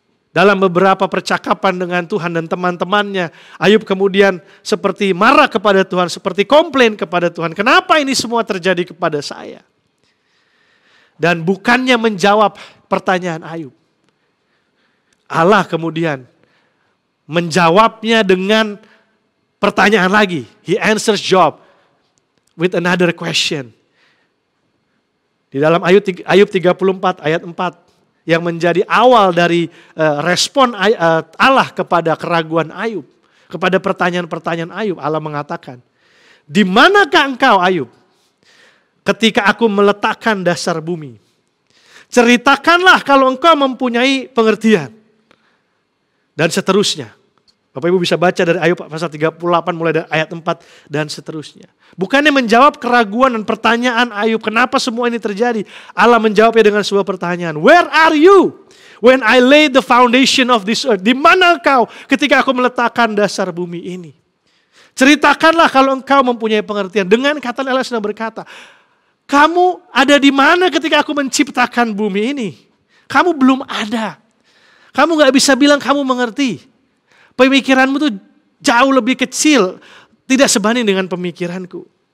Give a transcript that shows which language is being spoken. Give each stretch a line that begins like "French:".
Indonesian: Dalam beberapa percakapan dengan Tuhan dan teman-temannya, Ayub kemudian seperti marah kepada Tuhan, seperti komplain kepada Tuhan. Kenapa ini semua terjadi kepada saya? Dan bukannya menjawab pertanyaan Ayub, Allah kemudian menjawabnya dengan pertanyaan lagi.
English: He answers Job with another question.
Indonesian: Di dalam Ayub 34 ayat 4 yang menjadi awal dari respon Allah kepada keraguan Ayub. Kepada pertanyaan-pertanyaan Ayub, Allah mengatakan, "Di manakah engkau Ayub ketika aku meletakkan dasar bumi? Ceritakanlah kalau engkau mempunyai pengertian." Dan seterusnya. Bapak Ibu bisa baca dari Ayub pasal 38 mulai dari ayat 4 dan seterusnya. Bukannya menjawab keraguan dan pertanyaan Ayub, kenapa semua ini terjadi? Allah menjawabnya dengan sebuah pertanyaan.
English: Where are you when I laid the foundation of this earth?
Indonesian: Di mana engkau ketika aku meletakkan dasar bumi ini? Ceritakanlah kalau engkau mempunyai pengertian. Dengan kata Allah sedang berkata, kamu ada di mana ketika aku menciptakan bumi ini? Kamu belum ada. Kamu gak bisa bilang kamu mengerti. Pemikiranmu tuh jauh lebih kecil, tidak sebanding dengan pemikiranku.